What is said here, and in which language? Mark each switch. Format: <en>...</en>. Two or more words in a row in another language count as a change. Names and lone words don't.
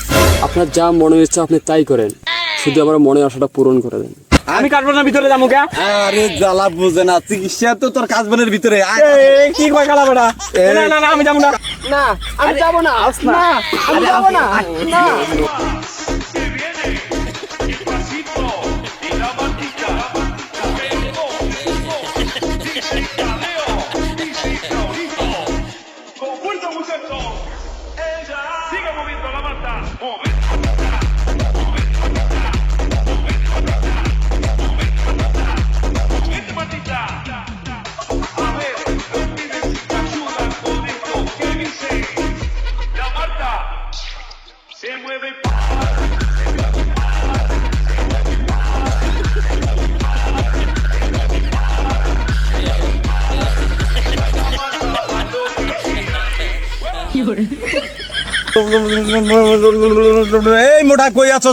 <bn>আপনার যা মনে ইচ্ছা আপনি তাই করেন, শুধু আমার মনে আশাটা পূরণ করে দেন। আমি কাশবনের ভিতরে যাবো কে? আরে জ্বালা বুঝে না, চিকিৎসা তো তোর কাজ বনের ভিতরে। আয়। এই কি কয় কালা বেটা? না না না আমি যাবো না। না আমি যাবো না, না আমি যাবো না। না</bn> <es>Con fuerza muchachos. Ella sigue moviendo la mata. Movete, Matita. A ver, los pibes ayudan con esto. ¿Qué dice? La Marta se mueve.</es> <bn>এই মোটা কই আছো?</bn>